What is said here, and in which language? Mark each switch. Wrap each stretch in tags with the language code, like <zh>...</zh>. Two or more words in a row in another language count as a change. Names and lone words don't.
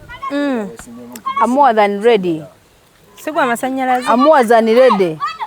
<en>Mm. I'm more than ready.</en> <lg>Si gwa masannyalaze?</lg> <en>I'm more than ready.</en>